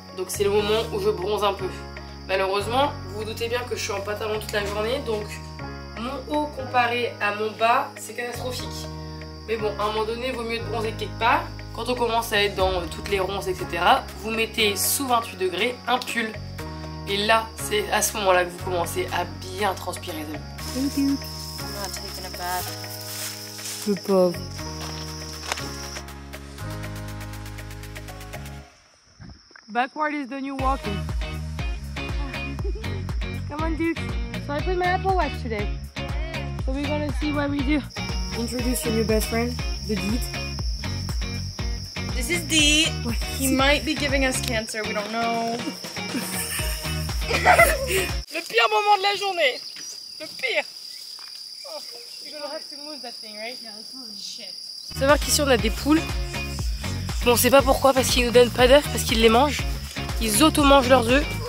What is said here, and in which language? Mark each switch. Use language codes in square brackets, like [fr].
[fr] Donc c'est le moment où je bronze un peu. Malheureusement, vous vous doutez bien que je suis en pantalon toute la journée. Donc mon haut comparé à mon bas, c'est catastrophique. Mais bon, à un moment donné, il vaut mieux être bronzé quelque part. Quand on commence à être dans toutes les ronces, etc., vous mettez sous 28 degrés un pull. Et là, c'est à ce moment-là que vous commencez à bien transpirer. [en] Thank you. I'm not taking a bath. [fr] Le pauvre. [en] Backward is the new walking. Come on, Duke. So I put my Apple Watch today. So we're gonna see what we do. Introduce your new best friend, the Deet. This is Deet. He might be giving us cancer, we don't know. [fr] Le pire moment de la journée. Le pire. [en] Oh, you're gonna have to move that thing, right? Yeah, that's really shit. [fr] Savoir qu'ici on a des poules. Bon, on sait pas pourquoi, parce qu'ils nous donnent pas d'œufs, parce qu'ils les mangent. Ils auto-mangent leurs œufs.